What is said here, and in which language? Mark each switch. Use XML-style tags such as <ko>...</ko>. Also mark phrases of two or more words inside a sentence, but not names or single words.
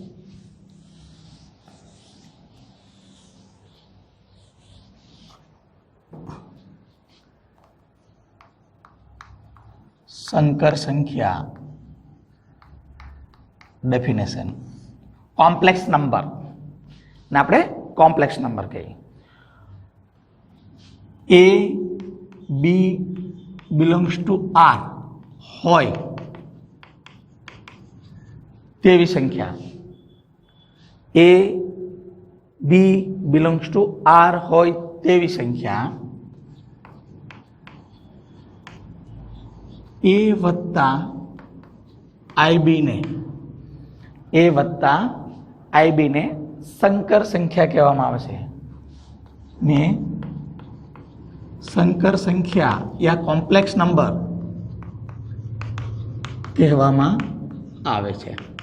<gu>સંકર સંખ્યા ડેફિનેશન.</gu> <en>complex number</en> <gu>ને આપણે</gu> <en>complex number</en> <gu>કહીએ.</gu> <en>a b belongs to r</en> <gu>હોય તેવી સંખ્યા.</gu> <en>a b belongs to r</en> <gu>હોય તેવી સંખ્યા a વત્તા ib ને સંકર સંખ્યા કહેવામાં આવે છે. ને સંકર સંખ્યા યા</gu> <en>complex number</en> <gu>કહેવામાં આવે છે.</gu>